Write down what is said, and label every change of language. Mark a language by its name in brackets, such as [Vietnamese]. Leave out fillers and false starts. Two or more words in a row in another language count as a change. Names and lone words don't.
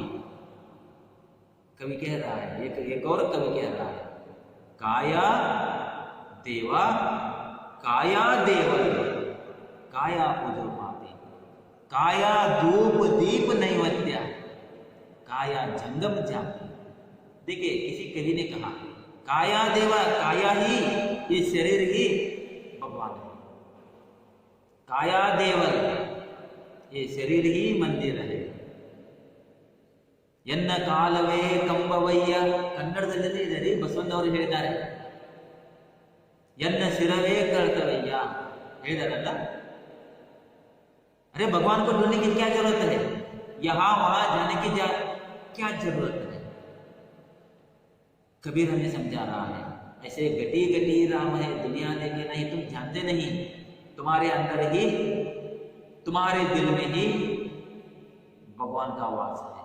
[Hindi] कवि कह रहा है, एक और कवि कह रहा है काया देवा, काया देवल, काया पूजो पाती, काया धूप दीप नैवेद्य, काया जंगम जाति। देखिए किसी कवि ने कहा काया देवा, काया ही, ये शरीर ही भगवान है। काया देवल, ये शरीर ही मंदिर है। [Kannada] ಎನ್ನ ಕಾಲವೇ ಕಂಬವಯ್ಯ, ಕನ್ನಡದಲ್ಲಿ ಇದೆ, ಬಸವಣ್ಣವರು ಹೇಳಿದ್ದಾರೆ. ಎನ್ನ ಶಿರವೇ ಕರ್ತವಯ್ಯ ಹೇಳಿದಾರಲ್ಲ. [Hindi] अरे भगवान को ढूंढने की क्या जरूरत है? यहां वहां जाने की क्या जरूरत है? कबीर हमें समझा रहा है ऐसे घटी घटी राम है, दुनिया देखे नहीं, तुम जानते नहीं, तुम्हारे अंदर ही, तुम्हारे दिल में ही भगवान का वास है।